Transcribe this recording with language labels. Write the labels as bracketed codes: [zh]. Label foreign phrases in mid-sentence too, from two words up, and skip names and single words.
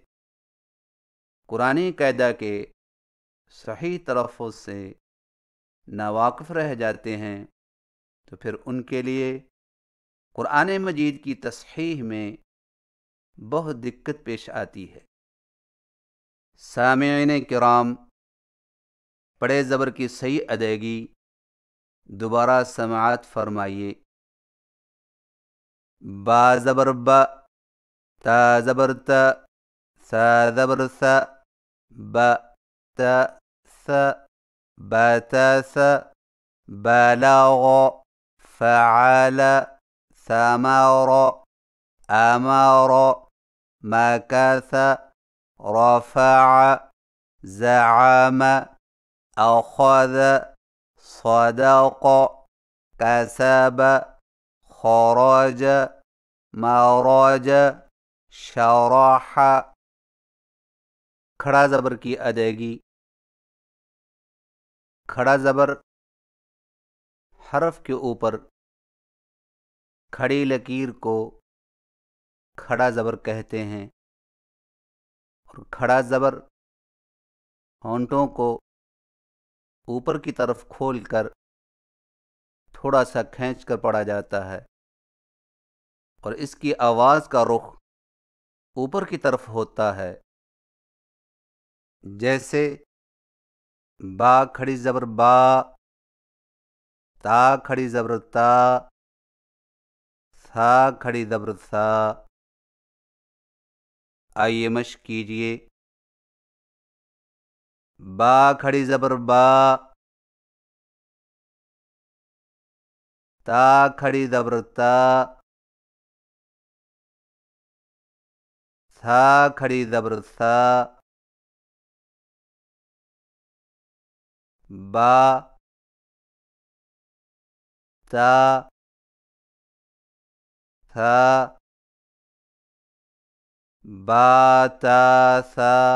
[ur] قرآنی قاعدہ کے صحیح تلفظ سے ناواقف رہ جاتے ہیں تو پھر ان کے لیے قرآن مجید کی تصحیح میں بہت دقت پیش آتی ہے۔ سامعین کرام، پڑے زبر کی صحیح ادائیگی دوبارہ سماعت فرمائیے۔ با زبر با، تا زبر تا، سا زبر سا، با تا سا، با تا سا، [ar] بلغ، فعل، ثمر، امر، مكث، رفع، زعم، اخذ، صدق، كسب، خرج، مرج، شرح۔ [ur] کھڑا زبر کی ادائیگی، کھڑا زبر حرف کے اوپر کھڑی لکیر کو کھڑا زبر کہتے ہیں، اور کھڑا زبر ہونٹوں کو اوپر کی طرف کھول کر تھوڑا سا کھینچ کر پڑھا جاتا ہے، اور اس کی آواز کا رخ اوپر کی طرف ہوتا ہے، جیسے با کھڑی زبر با، تا کھڑی زبر تا، سا کھڑی زبر سا۔ آئیے مشق کیجئے۔ با کھڑی زبر با، تا کھڑی زبر تا، سا کھڑی زبر سا، با تا سا، با تا سا،